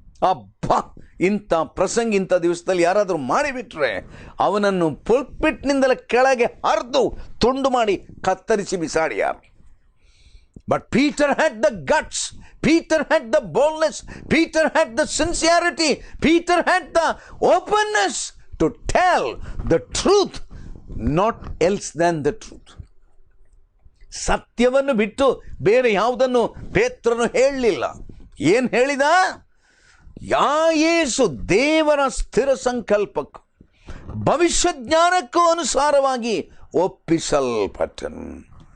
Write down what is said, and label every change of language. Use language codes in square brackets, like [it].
[kn] ಅಬ್ಬಾ, ಇಂಥ ಪ್ರಸಂಗ ಇಂಥ ದಿವಸದಲ್ಲಿ ಯಾರಾದರೂ ಮಾಡಿಬಿಟ್ರೆ ಅವನನ್ನು ಪುಲ್ಪಿಟ್ನಿಂದಲೇ ಕೆಳಗೆ ಹರಿದು ತುಂಡು ಮಾಡಿ ಕತ್ತರಿಸಿ ಬಿಸಾಡಿ ಯಾರು. [en] But Peter had the guts, Peter had the boldness, Peter had the sincerity, Peter had the openness to tell the truth, not else than the truth. [kn] ಸತ್ಯವನ್ನು ಬಿಟ್ಟು ಬೇರೆ ಯಾವುದನ್ನು ಪೇತ್ರನು ಹೇಳಲಿಲ್ಲ. ಏನು ಹೇಳಿದ? ಯೇಸು ದೇವರ ಸ್ಥಿರ ಸಂಕಲ್ಪಕ್ಕೂ ಭವಿಷ್ಯ ಜ್ಞಾನಕ್ಕೂ ಅನುಸಾರವಾಗಿ ಒಪ್ಪಿಸಲ್ಪಟ್ಟನು.